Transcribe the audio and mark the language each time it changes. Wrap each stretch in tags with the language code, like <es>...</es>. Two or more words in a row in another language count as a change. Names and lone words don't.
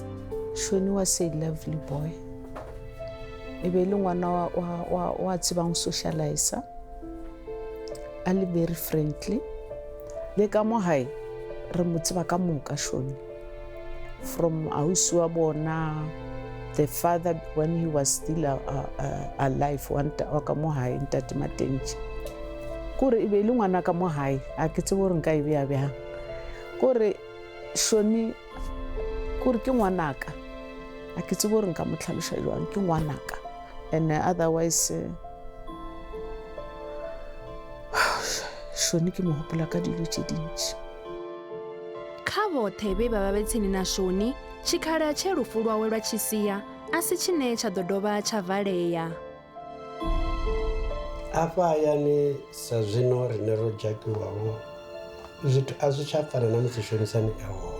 <en>Shoni was a lovely boy.</en> <nso>Ebe le ngwana wa tsebang socializer.</nso> <en>Ali very friendly.</en> <nso>Le ka mo hae re mo tseba ka moka Shoni. From ausi wa bona,</nso> <en>the father when he was still alive,</en> <nso>wa ka mo hae Ntate Matenji. Kore ebe le ngwana ka mo hae a ke tsebo re nka e bea kore Shoni kuri ke ngwanaka a ke tsebe gore nka mo tlhaloša jwang ke ngwanaka</nso> <en>and otherwise</en> <nso>Shoni ke mo hopola ka dilo tše dintši.</nso> <ve>Kha vhoṱhe vhe vha vha vhe tsini na Shoni, tshikhala tshe lufu lwawe lwa tshi sia a si tshine tsha ḓo dovha tsha valea. Afha hayani sa zwino rine ro dzhakiwaho zwithu a zwi tsha fana na musi Shonisani a hone.</ve>